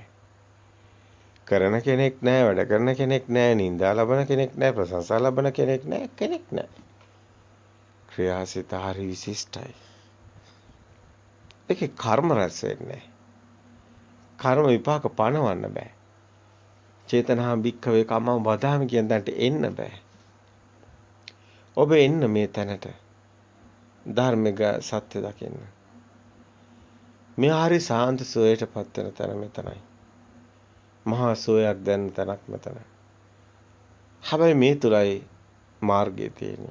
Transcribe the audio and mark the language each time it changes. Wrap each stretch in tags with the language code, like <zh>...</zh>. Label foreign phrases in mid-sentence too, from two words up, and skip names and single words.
<si>කරන කෙනෙක් නැහැ, වැඩ කරන කෙනෙක් නැහැ, නිന്ദා ලබන කෙනෙක් නැහැ, ප්‍රශංසා ලබන කෙනෙක් නැහැ, කෙනෙක් නැහැ. ක්‍රියාසිත හරි විශිෂ්ටයි. ඒකේ කර්ම රැස් වෙන්නේ. කර්ම විපාක පණවන්න බෑ.</si> <pi>චේතනා භික්ඛවේ කම්මං වදාමි</pi> <si>කියන දන්ට එන්න බෑ. ඔබ එන්න මේ තැනට. ධර්මික සත්‍ය දකින්න. මේ හරි සාන්ත සෝයටපත් වෙන තැන මෙතනයි. මහා සෝයක් දැනෙන තැනක් මෙතන. හැබැයි මේ තුලයි මාර්ගය තියෙන්නේ.</si>